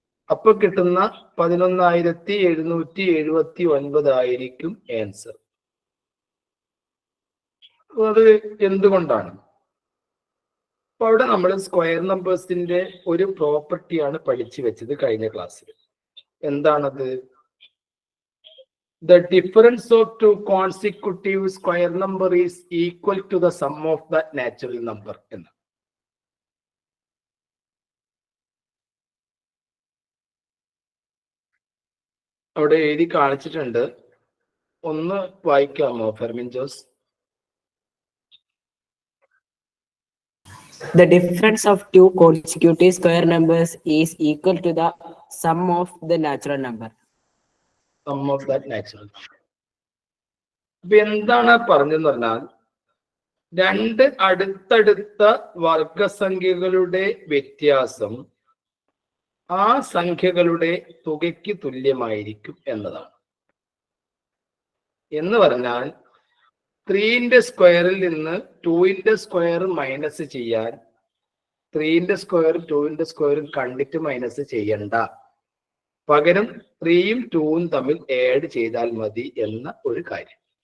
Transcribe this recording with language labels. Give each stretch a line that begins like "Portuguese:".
Malayalam: അപ്പൊ കിട്ടുന്ന 11,779 ആയിരിക്കും ആൻസർ. അത് എന്തുകൊണ്ടാണ്? അപ്പൊ അവിടെ നമ്മൾ സ്ക്വയർ നമ്പേഴ്സിന്റെ ഒരു പ്രോപ്പർട്ടിയാണ് പഠിച്ചു വെച്ചത് കഴിഞ്ഞ ക്ലാസ്സിൽ. എന്താണത്?
English: The difference of two consecutive square number is equal to the sum of the natural number എന്ന്.
Malayalam: അവിടെ എഴുതി കാണിച്ചിട്ടുണ്ട്, ഒന്ന് വായിക്കാമോ Fermin Jose?
English: The difference of two consecutive square numbers is equal to the sum of the natural number. Sum of that natural number.
Malayalam: അപ്പൊ എന്താണ് പറഞ്ഞെന്ന് പറഞ്ഞാൽ, രണ്ട് അടുത്തടുത്ത വർഗസംഖ്യകളുടെ വ്യത്യാസം ആ സംഖ്യകളുടെ തുകയ്ക്ക് തുല്യമായിരിക്കും എന്നതാണ്. എന്ന് പറഞ്ഞാൽ 3ന്റെ സ്ക്വയറിൽ നിന്ന് 2ന്റെ സ്ക്വയർ മൈനസ് ചെയ്യാൻ 3ന്റെ സ്ക്വയറും 2ന്റെ സ്ക്വയറും കണ്ടിട്ട് മൈനസ് ചെയ്യണ്ട, പകരം 3യും 2വും തമ്മിൽ ആഡ് ചെയ്താൽ മതി എന്ന ഒരു കാര്യം.